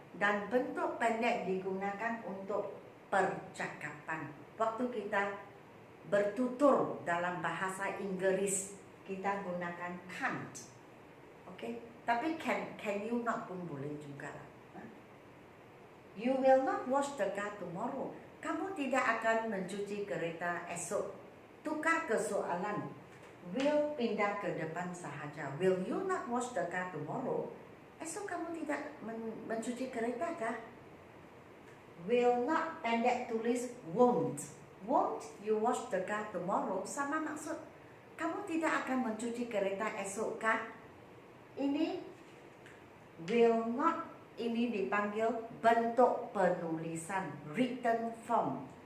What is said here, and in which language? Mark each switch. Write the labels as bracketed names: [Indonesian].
[Malay] Dan bentuk pendek digunakan untuk percakapan. Waktu kita bertutur dalam bahasa Inggris, kita gunakan can't. [English] Okay? [Malay] Tapi [English] can you not [Malay] pun boleh juga lah. [English] You will not wash the car tomorrow. [Malay] Kamu tidak akan mencuci kereta esok. Tukar ke soalan. Will pindah ke depan sahaja. [English] Will you not wash the car tomorrow? [Malay] Esok kamu tidak mencuci kereta kah? [English] Will not [Malay] pendek tulis [English] won't. Won't you wash the car tomorrow? [Malay] Sama maksud. Kamu tidak akan mencuci kereta esok kah? Ini will not. Ini dipanggil bentuk penulisan, written form.